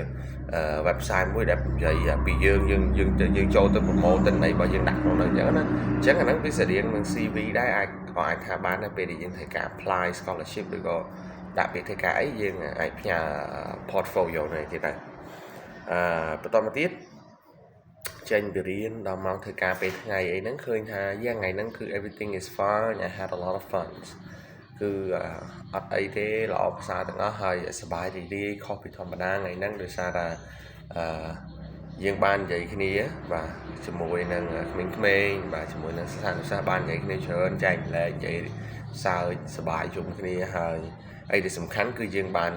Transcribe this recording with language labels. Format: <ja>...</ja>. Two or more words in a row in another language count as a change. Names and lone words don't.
<km>website មួយដែលនិយាយពីយើងចូលទៅ promote ទិន្នន័យរបស់យើងដាក់ក្នុងនោះអញ្ចឹងណាអញ្ចឹងអាហ្នឹងវាស្រដៀងនឹង CV ដែរអាចថាបានដែរពេលដែលយើងធ្វើការ</km> <en>apply scholarship</en> <km>ឬក៏ដាក់ពាក្យធ្វើការអីយើងអាចផ្ញើ portfolio នេះទៀតដែរបន្តមកទៀតចេញពីរៀនដល់មកធ្វើការពេលថ្ងៃអីហ្នឹងឃើញថាយ៉ាងថ្ងៃហ្នឹងគឺ</km> <en>everything is fun I had a lot of fun</en> <km>គឺអត់អីទេល្អប្រសើរទាំងអស់ហើយសប្បាយរីករាយខុសពីធម្មតាថ្ងៃហ្នឹងដោយសារថាយើងបាននិយាយគ្នាបាទជាមួយនឹងក្មេងៗបាទជាមួយនឹងសិស្សានុសិស្សបាននិយាយគ្នាច្រើនចែករំលែកនិយាយសើចសប្បាយជុំគ្នាហើយអីដែលសំខាន់គឺយើងបាន</km>